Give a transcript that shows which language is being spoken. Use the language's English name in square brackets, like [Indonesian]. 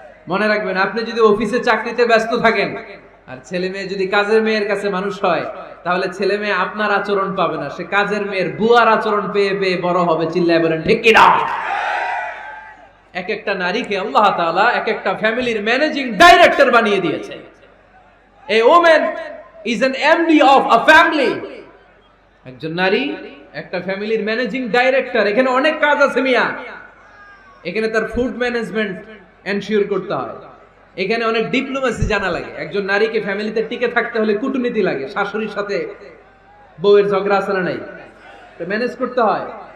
[Bangla] মনে রাখবেন, আপনি যদি অফিসে চাকরিতে ব্যস্ত থাকেন আর ছেলে মেয়ে যদি কাজের মেয়ের কাছে মানুষ হয়, তাহলে ছেলে মেয়ে আপনার আচরণ পাবে না, সে কাজের মেয়ের বুয়ার আচরণ পেয়ে পেয়ে বড় হবে। চিল্লায় বলেন ঠিক কিনা? এক একটা নারীকে আল্লাহ তাআলা এক একটা ফ্যামিলির ম্যানেজিং ডাইরেক্টর বানিয়ে দিয়েছে। [English] A woman is an MD of a family। [Bangla] একজন নারী একটা ফ্যামিলির ম্যানেজিং ডাইরেক্টর। এখানে অনেক কাজ আছে মিয়া। এখানে তার [English] food management ensure [Bangla] করতে হয়, এখানে অনেক ডিপ্লোমেসি জানা লাগে। একজন নারীকে ফ্যামিলিতে টিকে থাকতে হলে কূটনীতি লাগে, শাশুড়ির সাথে বউয়ের ঝগড়া আছে না নাই, তো ম্যানেজ করতে হয়।